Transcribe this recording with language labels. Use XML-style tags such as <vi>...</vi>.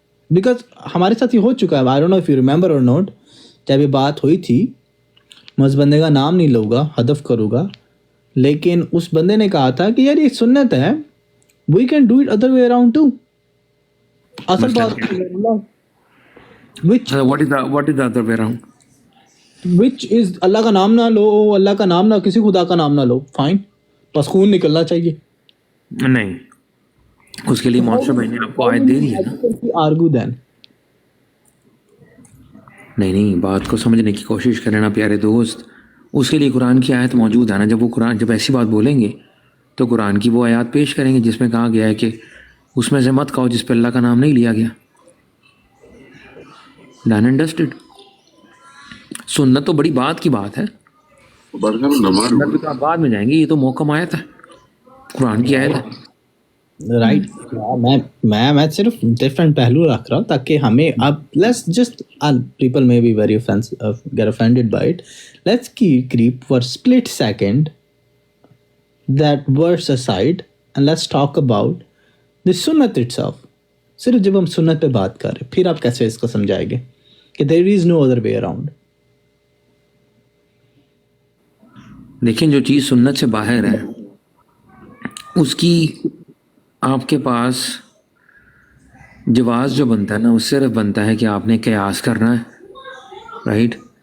<ur>Because ہمارے ساتھ یہ ہو چکا ہے,</ur> <en>I don't know if you remember or not,</en> <ur>جب یہ بات ہوئی تھی, میں اس بندے کا نام نہیں لوں گا, ہدف کروں گا, لیکن اس بندے نے کہا تھا کہ یار یہ سنت ہے,</ur> <en>we can do it other way around too.</en> <ur>اصل بات</ur> <en>what is the other way around?</en> <ur>which is اللہ کا نام نہ لو, اللہ کا نام نہ, کسی خدا کا نام نہ لو, فائن, بس خون نکلنا چاہیے. نہیں, اس کے لیے معاشرہ بھائی نے آپ کو آیت دے دی ہے نا. آرگو دین. نہیں, بات کو سمجھنے کی کوشش کریں نا پیارے دوست. اس کے لیے قرآن کی آیت موجود ہے نا. جب ایسی بات بولیں گے تو قرآن کی وہ آیات پیش کریں گے جس میں کہا گیا ہے کہ اس میں سے مت کہو جس پہ اللہ کا نام نہیں لیا گیا. Done and ڈسٹڈ. سنت تو بڑی بات کی بات ہے, بعد میں جائیں گے, یہ تو محکم آیت ہے, قرآن کی آیت ہے. رائٹ, میں صرف ڈفرینٹ پہلو رکھ رہا ہوں تاکہ ہمیں,</ur> <en>اب let's just, people may be very get offended by it, let's keep for split second that verse aside and let's talk about the sunnat itself.</en> <ur>صرف جب ہم سنت پہ بات کر رہے, پھر آپ کیسے اس کو سمجھائیں گے کہ</ur> <en>there is no other way around.</en> <ur>دیکھیں, جو چیز سنت سے باہر ہے اس کی آپ کے پاس جواز جو بنتا ہے نا, وہ صرف بنتا ہے کہ آپ نے قیاس کرنا ہے, رائٹ.</ur>